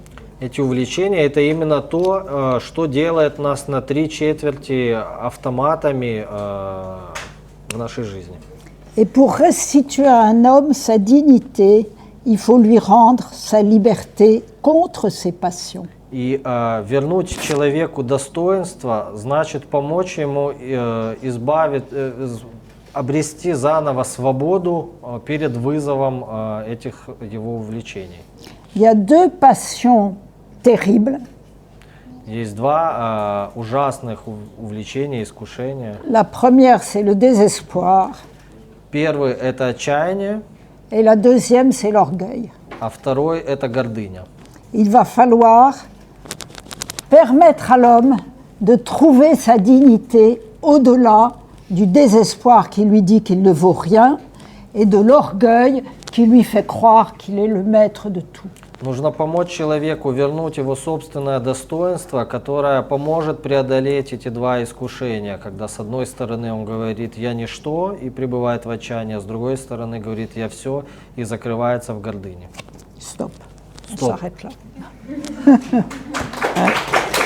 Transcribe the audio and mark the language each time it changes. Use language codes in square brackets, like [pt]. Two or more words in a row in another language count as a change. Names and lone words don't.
[ru] Эти увлечения – это именно то, что делает нас на 3/4 автоматами в нашей жизни. [fr] Et pour restituer à un homme sa dignité, il faut lui rendre sa liberté contre ses passions. [ru] И вернуть человеку достоинство значит помочь ему обрести заново свободу перед вызовом этих его увлечений. [fr] Il y a deux passions terribles. [ru] Есть два ужасных увлечения, искушения. [fr] La première, c'est le désespoir, [ru] Первый – это отчаяние, [fr] et la deuxième, c'est l'orgueil. [ru] а второй – это гордыня. [fr] Il va falloir permettre à l'homme de trouver sa dignité au-delà du désespoir qui lui dit qu'il ne vaut rien et de l'orgueil qui lui fait croire qu'il est le maître de tout. [ru] Нужно помочь человеку вернуть его собственное достоинство, которое поможет преодолеть эти два искушения, когда с одной стороны он говорит «я ничто» и пребывает в отчаянии, а с другой стороны говорит «я все» и закрывается в гордыне. [fr] Stop. On Stop. s'arrête là.